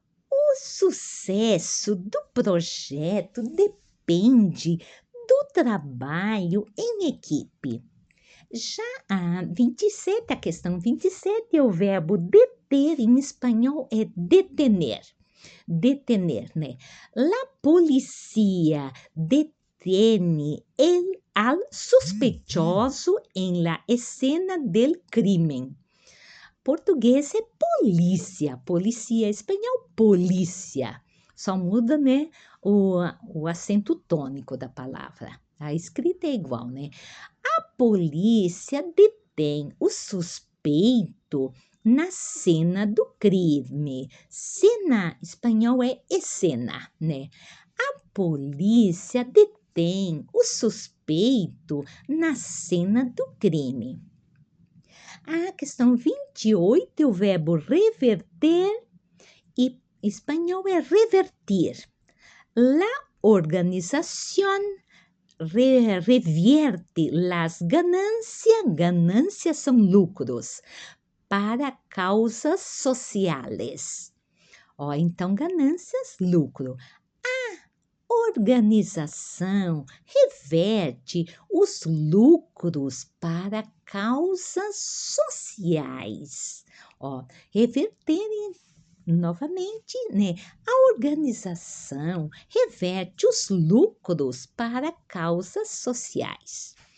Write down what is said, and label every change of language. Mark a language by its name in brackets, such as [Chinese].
[Portuguese] O sucesso do projeto depende do trabalho em equipe. Já a questão 27 é o verbo deter, em espanhol é detener. Detener, né? [Spanish] La policía detiene al sospechoso en la escena del crimen. [Portuguese] Português é polícia, polícia, espanhol polícia. Só muda, né, o acento tônico da palavra. A escrita é igual, né? A polícia detém o suspeito na cena do crime. Cena, espanhol é escena, né? A polícia detém o suspeito na cena do crime. A questão 28 é o verbo reverter e espanhol é revertir. [Spanish] La organización revierte las ganancias, ganancias [Portuguese] são lucros, [Spanish] para causas sociales. [Portuguese] Então, ganâncias, lucro. Organização reverte os lucros para causas sociais. Reverter novamente, né? A organização reverte os lucros para causas sociais.